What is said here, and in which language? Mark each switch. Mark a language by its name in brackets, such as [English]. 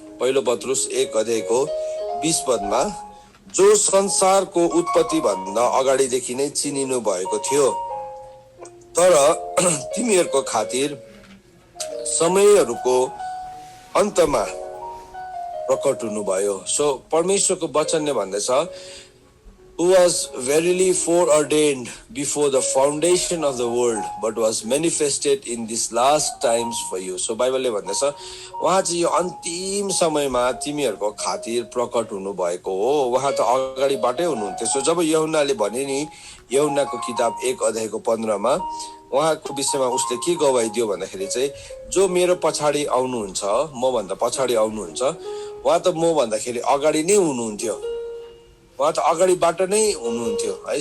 [Nepali] पहिलो पत्रुस 1 अध्यायको 20 पदमा, जो संसारको उत्पत्ति भन्दा अगाडिदेखि नै चिनिनु भएको थियो, तर तिमीहरूको खातिर समयहरूको अन्तमा प्रकट हुनुभयो। सो परमेश्वरको वचनले भन्दैछ, [English] who was verily foreordained before the foundation of the world but was manifested in these last times for you. [Nepali] So बाइबलले भन्दैछ उहाँ चाहिँ यो अन्तिम समयमा तिमीहरूको खातिर प्रकट हुनु भएको हो। उहाँ त अगाडिबाटै हुनुहुन्थ्यो। सो जब यूहन्नाले भने नि यूहन्नाको किताब 1 अध्यायको 15 मा उहाँको विषयमा उसले के गवाही दियो भन्दाखेरि चाहिँ, जो मेरो पछाडि आउनुहुन्छ, म भन्दा पछाडि आउनुहुन्छ, उहाँ त म भन्दाखेरि अगाडि नै हुनुहुन्थ्यो, उहाँ त अगाडिबाट नै हुनुहुन्थ्यो है।